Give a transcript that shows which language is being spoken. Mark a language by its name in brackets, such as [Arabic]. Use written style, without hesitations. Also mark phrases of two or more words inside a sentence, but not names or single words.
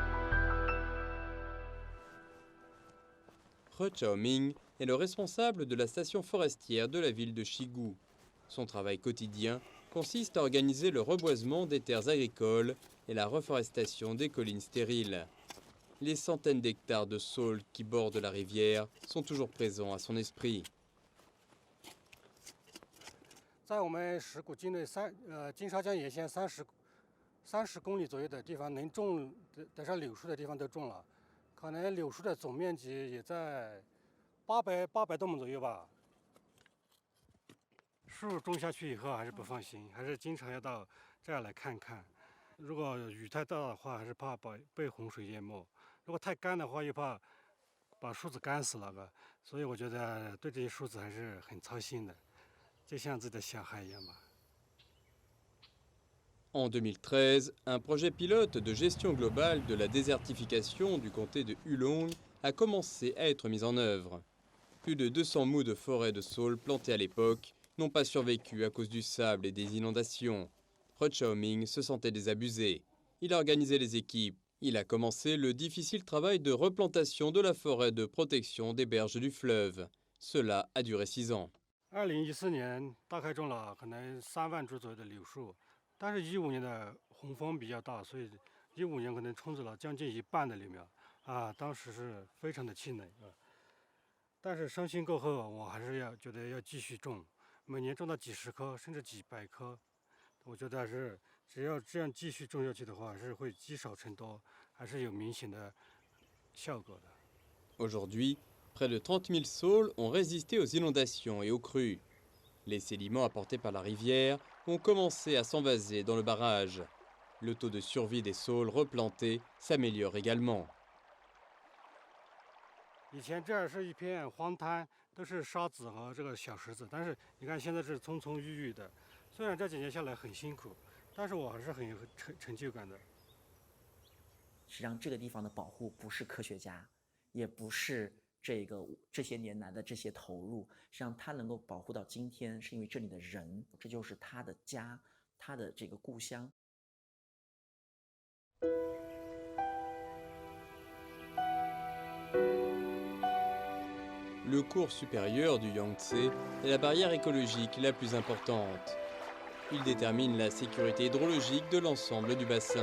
[French] He Chaoming est le responsable de la station forestière de la ville de Shigu. Son travail quotidien consiste à organiser le reboisement des terres agricoles et la reforestation des collines stériles. Les centaines d'hectares de saules qui bordent la rivière sont toujours présents à son esprit. [Chinese] 在我们石鼓境内金沙江沿线30公里左右的地方，能种得上柳树的地方都种了，可能柳树的总面积也在800多亩左右吧。树种下去以后还是不放心，还是经常要到这儿来看看。如果雨太大的话，还是怕被洪水淹没；如果太干的话，又怕把树子干死了。所以我觉得对这些树子还是很操心的。 [French] En 2013, un projet pilote de gestion globale de la désertification du comté de Hulong a commencé à être mis en œuvre. Plus de 200 mous de forêt de saules plantés à l'époque n'ont pas survécu à cause du sable et des inondations. He Chaoming se sentait désabusé. Il a organisé les équipes. Il a commencé le difficile travail de replantation de la forêt de protection des berges du fleuve. Cela a duré 6 ans. [Chinese] 2014 年大概种了可能3万株左右的柳树，但是15年的洪峰比较大，所以15年可能冲走了将近1半的柳苗啊，当时是非常的气馁啊。但是伤心过后，我还是觉得要继续种，每年种到几十棵甚至几百棵，我觉得是只要这样继续种下去的话，是会积少成多，还是有明显的效果的。 [French] Aujourd'hui, près de 30 000 saules ont résisté aux inondations et aux crues. Les sédiments apportés par la rivière ont commencé à s'envaser dans le barrage. Le taux de survie des saules replantés s'améliore également. [Chinese] 以前这儿是一片荒滩，都是沙子和这个小石子，但是你看现在是葱葱郁郁的。虽然这几年下来很辛苦，但是我还是很有成就感的。实际上，这个地方的保护不是科学家，也不是这些年来的这些投入，实际上它能够保护到今天，是因为这里的人，这就是他的家，他的这个故乡。 [French] Le cours supérieur du Yangtze est la barrière écologique la plus importante. Il détermine la sécurité hydrologique de l'ensemble du bassin.